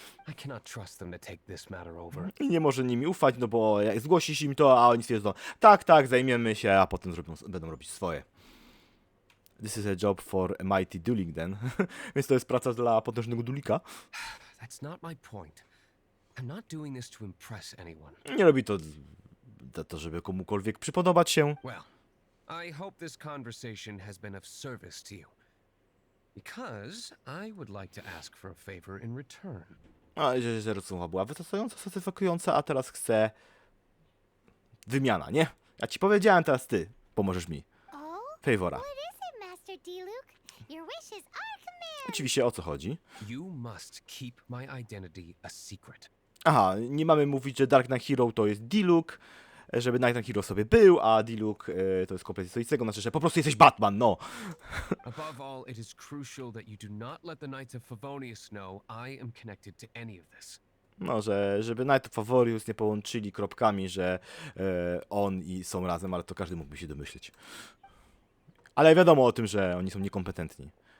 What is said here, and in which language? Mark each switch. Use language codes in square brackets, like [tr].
[en] I cannot trust them to take this matter over. [pl] i nie może nimi ufać, no bo jak zgłosisz im to, a oni stwierdzą, tak, zajmiemy się, a potem będą robić swoje. [en] This is a job for a mighty dueling then. [pl] Więc to jest praca dla potężnego dulika. [en] That's not my point. I'm not doing this to impress anyone. [pl] Nie robi to za to, żeby komukolwiek przypodobać się. [en] Well, I hope this conversation has been of service to you. Because I would like to ask for a favor in return. [pl] A że rozmowa była wystarczająco satysfakująca, a teraz chcę wymiana, nie? Ja ci powiedziałem, teraz ty pomożesz mi. [en] Oh? Favora. What is it, Master D-Luke? Your wish is our command. [pl] Oczywiście o co chodzi? [en] You must keep my identity a secret. [pl] Aha, nie mamy mówić, że Dark Knight Hero to jest D-Luke, żeby Dark Knight Hero sobie był, a D-Luke to jest kompletnie co innego, znaczy, że po prostu jesteś Batman, no. [en] Above all, it is crucial that you do not let the Knights of Favonius know I am connected to any of this. [pl] No, żeby Knight of Favorius nie połączyli kropkami, że on i są razem, ale to każdy mógłby się domyśleć. Ale wiadomo o tym, że oni są niekompetentni.